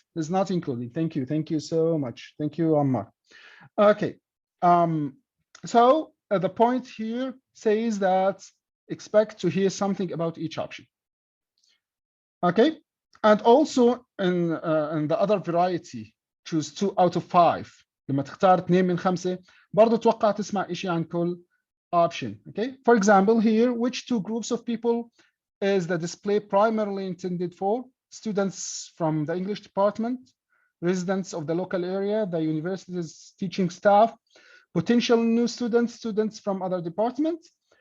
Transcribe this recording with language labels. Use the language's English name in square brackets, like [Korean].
[English] Is not included. Thank you. Thank you so much. Thank you, Ammar. Okay. So the point here says that expect to hear something about each option. Okay. And also in the other variety, choose 2 out of 5. [Arabic] لما تختار 2 من 5 برضه توقع تسمع شيء عن كل option. [English] Okay. For example, here, which 2 groups of people is the display primarily intended for? Students from the English department, residents of the local area, the university's teaching staff, potential new students, students from other departments.